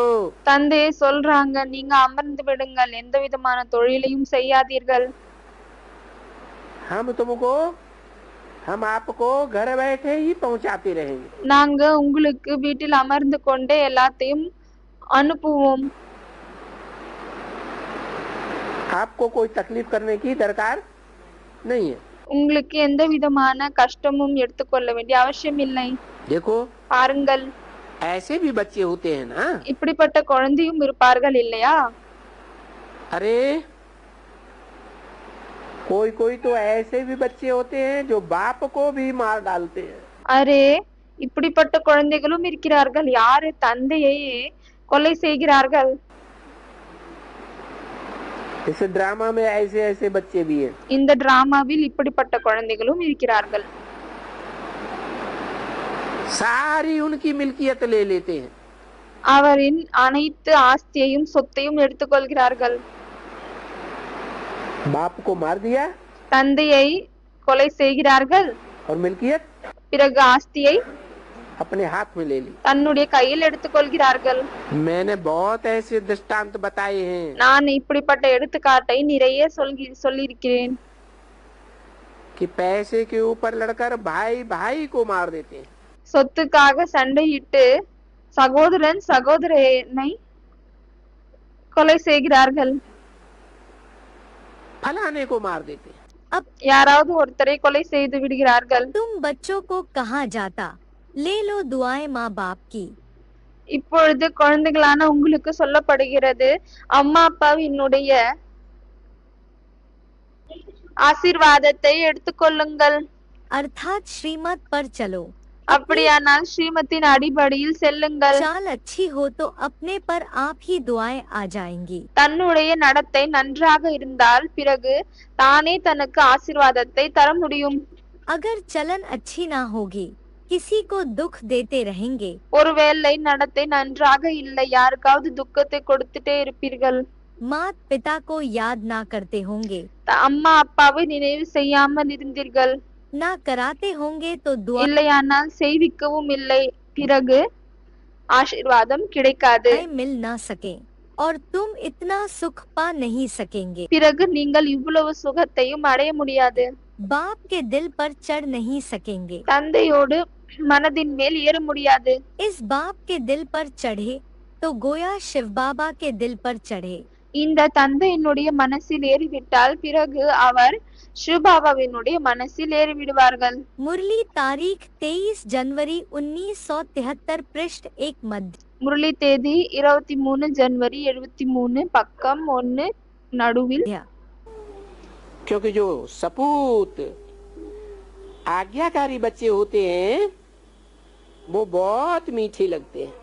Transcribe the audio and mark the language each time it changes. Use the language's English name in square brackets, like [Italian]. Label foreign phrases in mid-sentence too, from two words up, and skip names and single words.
[Tamil] தந்தையை சொல்றாங்க, நீங்க அமர்ந்து விடுங்கள், எந்த விதமான தொழிலையும் செய்யாதீர்கள். [Hindi] हम आपको घर बैठे ही पहुंचाते रहेंगे। [Tamil] நாங்க உங்களுக்கு வீட்டில் அமர்ந்து கொண்டே எல்லாத்தையும் அனுப்புவோம். [Hindi] आपको कोई तकलीफ करने की दरकार नहीं है। [Tamil] உங்களுக்கு எந்த விதமான கஷ்டமும் எடுத்துக்கொள்ள வேண்டிய அவசியம் இல்லை. [Hindi] देखो [Tamil] பாருங்கள், [Hindi] ऐसे भी बच्चे होते हैं ना। [Tamil] இப்படிப்பட்ட குழந்தையும் இருப்பார்கள் இல்லையா? [Hindi] अरे कोई कोई तो ऐसे भी बच्चे होते हैं जो बाप को भी मार डालते हैं। [Tamil] அரே, இப்படிப்பட்ட குழந்தைகளும் இருக்கிறார்கள், யாரு தந்தையை கொலை செய்கிறார்கள். [Hindi] इस ड्रामा में ऐसे ऐसे बच्चे भी हैं। [Tamil] இந்த டிராமாவில் இப்படிப்பட்ட குழந்தைகளும் இருக்கிறார்கள். [Hindi] सारी उनकी मिल्कियत ले लेते हैं। [Tamil] அவரின் அனைத்து ஆஸ்தியையும் சொத்தையும் எடுத்துக்கொள்கிறார்கள். [Hindi] बाप को मार दिया [Tamil] தந்தையை கொலை செய்கிறார்கள், [Hindi] और मिल्कियत [Tamil] பிறகு ஆஸ்தியை [Hindi] अपने हाथ में ले ली। [Tamil] தன்னுடைய கையில் எடுத்துக்கொள்கிறார்கள். [Hindi] मैंने बहुत ऐसे दृष्टांत बताए हैं। [Tamil] நான் இப்படிப்பட்ட எடுத்துக்காட்டை நிறைய சொல்லியிருக்கிறேன். [Hindi] कि पैसे के ऊपर लड़कर भाई भाई को मार देते हैं। [Tamil] சொத்துக்காக சண்டையிட்டு சகோதரன் சகோதரனை கொலை செய்கிறார்கள். [Hindi] फलाने को मार देते हैं। अब [Tamil] யாராவது ஒருத்தரை கொலை செய்து விடுகிறார்கள். [Hindi] तुम बच्चों को कहा जाता, ले लो दुआएं माँ बाप की। [Tamil] இப்பொழுது குழந்தைகளான உங்களுக்கு சொல்லப்படுகிறது, அம்மா அப்பாவினுடைய ஆசீர்வாதத்தை எடுத்துக்கொள்ளுங்கள். [Hindi] अर्थात श्रीमत पर चलो। [Tamil] அப்படியானால் ஸ்ரீமத்தின் அடிப்படையில் செல்லுங்கள். [Hindi] चाल अच्छी हो तो अपने पर आप ही दुआएं आ जाएंगी। [Tamil] தன்னுடைய நடத்தை நன்றாக இருந்தால் பிறகு தானே தனக்கு ஆசீர்வாதத்தை தர முடியும். [Hindi] अगर चलन अच्छी ना होगी, किसी को दुख देते रहेंगे, [Tamil] ஒருவேளை நடத்தை நன்றாக இல்லை, யாருக்காவது துக்கத்தை கொடுத்துட்டே இருப்பீர்கள். [Hindi] मात पिता को याद ना करते होंगे, [Tamil] அம்மா அப்பாவை நினைவு செய்யாமல் இருந்தீர்கள், [Hindi] ना कराते होंगे तो दुआ [Tamil] இல்லையானால் செய்விக்கவும் இல்லை, பிறகு ஆசீர்வாதம் கிடைக்காது. [Hindi] मिल ना सके और तुम इतना सुख पा नहीं सकेंगे। [Tamil] பிறகு நீங்கள் இவ்வளவு சுகத்தையும் அடைய முடியாது. [Hindi] बाप के दिल पर चढ़ नहीं सकेंगे, [Tamil] தந்தையோடு மனதின் மேல் ஏற முடியாது. [Hindi] इस बाप के दिल पर चढ़े तो गोया शिव बाबा के दिल पर चढ़े। [Tamil] இந்த தந்தையினுடைய மனசில் ஏறிவிட்டால் பிறகு அவர் சிவபாபாவினுடைய மனசில் ஏறிவிடுவார்கள். [Hindi] मुरली तारीख 23 जनवरी 1973 पृष्ठ 1 मध्य। [Tamil] முரளி தேதி 23 ஜனவரி 73 பக்கம் 1 நடுவில். [Hindi] क्योंकि जो सपूत आज्ञाकारी बच्चे होते हैं वो बहुत मीठे लगते हैं।